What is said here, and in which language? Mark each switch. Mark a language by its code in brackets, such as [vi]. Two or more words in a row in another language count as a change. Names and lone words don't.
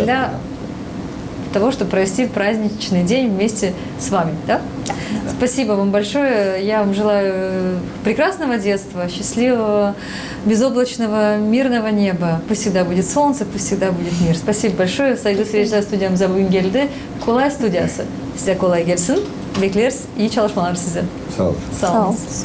[ru] для того, чтобы провести праздничный день вместе с вами. Да? Да. Спасибо вам большое. Я вам желаю прекрасного детства, счастливого, безоблачного, мирного неба. Пусть всегда будет солнце, пусть всегда будет мир. Спасибо большое. [gag] Saygılı seyirciler, stüdyamıza bugün geldi. Kolay stüdyası. Size kolay gelsin. Bekleriz. İyi çalışmalar size. Sağ olun. Sağ olun.